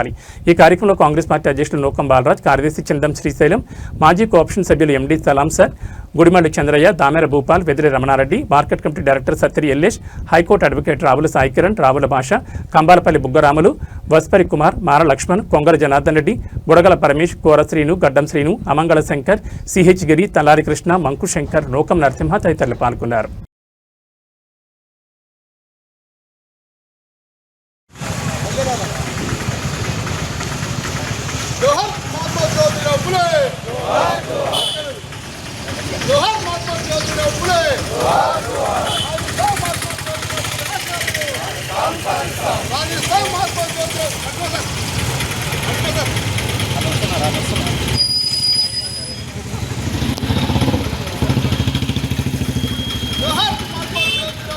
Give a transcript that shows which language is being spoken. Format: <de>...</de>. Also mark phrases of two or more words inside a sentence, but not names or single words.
<te>ఈ కార్యక్రమంలో కాంగ్రెస్ పార్టీ అధ్యక్షులు నూకం బాలరాజ్, కార్యదర్శి చందం శ్రీశైలం, మాజీ కోఆప్షన్ సభ్యులు ఎండి సలాం సార్, గుడిమల్లి చంద్రయ్య, దామెర భూపాల్, వెదిరి రమణారెడ్డి, మార్కెట్ కమిటీ డైరెక్టర్ సత్యరి ఎల్లేష్, హైకోర్టు అడ్వకేట్ రావుల సాయికిరణ్, రావుల భాష, కంబాలపల్లి బుగ్గరాములు, వస్పరి కుమార్, మార లక్ష్మణ్, కొంగర జనార్దన్ రెడ్డి, బుడగల పరమేష్, కోర శ్రీను, గడ్డం శ్రీను, అమంగళ శంకర్, సిహెచ్ గిరి, తల్లారి కృష్ణ, మంకు శంకర్, నూకం నరసింహ తదితరులు పాల్గొన్నారు. जोहर महात्मा ज्योतिराव फुले, जोहर महात्मा ज्योतिराव फुले, राजस्थान महात्मा ज्योतिराव जोहर महात्मा ज्योतिराव</te>